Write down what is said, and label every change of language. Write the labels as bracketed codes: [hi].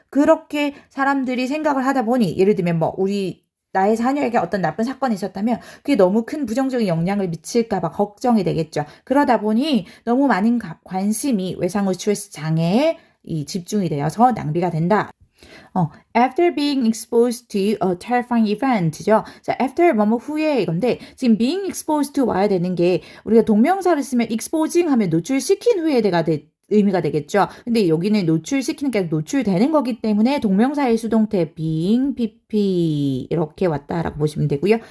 [ko] 그렇게 사람들이 생각을 하다 보니, 예를 들면 나의 자녀에게 어떤 나쁜 사건이 있었다면 그게 너무 큰 부정적인 영향을 미칠까봐 걱정이 되겠죠. 그러다 보니 너무 많은 관심이 외상 후 스트레스 장애에 집중이 되어서 낭비가 된다. [en] After being exposed to a terrifying event죠. [ko] 자, after 뭐뭐 후에 이건데 지금 being exposed to 와야 되는 게 우리가 동명사를 쓰면 exposing 하면 노출시킨 후에 의미가 되겠죠. 근데 여기는 노출시키는 게 노출되는 거기 때문에 동명사의 수동태 being, PP 이렇게 왔다라고 보시면 되고요.